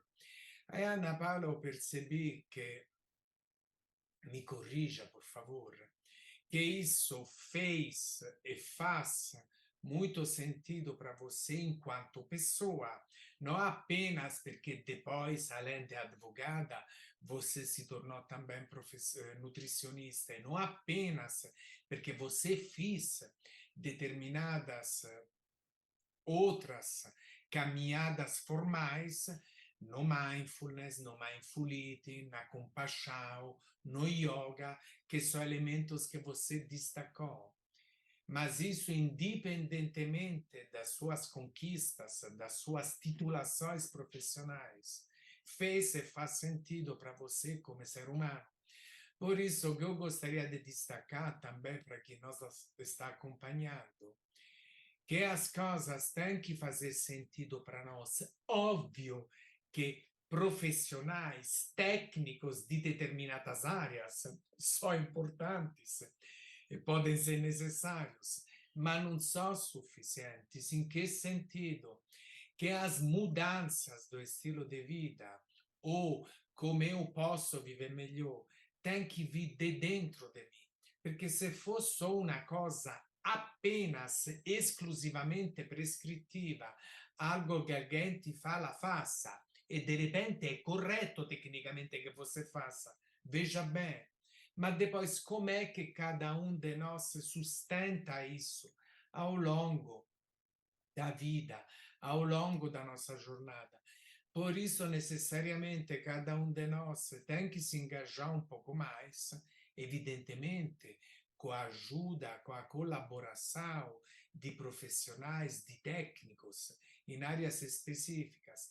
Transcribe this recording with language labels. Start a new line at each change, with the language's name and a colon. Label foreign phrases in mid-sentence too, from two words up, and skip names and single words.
Portuguese: Aí, Ana Paula, eu percebi que, me corrija, por favor, que isso fez e faz muito sentido para você enquanto pessoa, não apenas porque depois, além de advogada, você se tornou também nutricionista, e não apenas porque você fez determinadas outras caminhadas formais no mindfulness, no
English: mindful eating,
Portuguese: na compaixão, no yoga, que são elementos que você destacou. Mas isso, independentemente das suas conquistas, das suas titulações profissionais, fez e faz sentido para você como ser humano. Por isso que eu gostaria de destacar também para quem nos está acompanhando, que as coisas têm que fazer sentido para nós. Óbvio que profissionais técnicos de determinadas áreas são importantes e podem ser necessários,
Italian: ma non sono sufficienti. In che sentido?
Portuguese: Che as mudanças do estilo de vida ou como eu posso viver melhor tem que vir de dentro de mim. Porque se for só uma coisa apenas esclusivamente prescritiva, algo che alguém te fala, faça, e de repente
Italian: è corretto tecnicamente che
Portuguese: você faça, veja bem. Mas depois, como é que cada um de nós sustenta isso ao longo da vida, ao longo da nossa jornada? Por isso, necessariamente, cada um de nós tem que se engajar um pouco mais, evidentemente, com a ajuda, com a colaboração de profissionais, de técnicos em áreas específicas.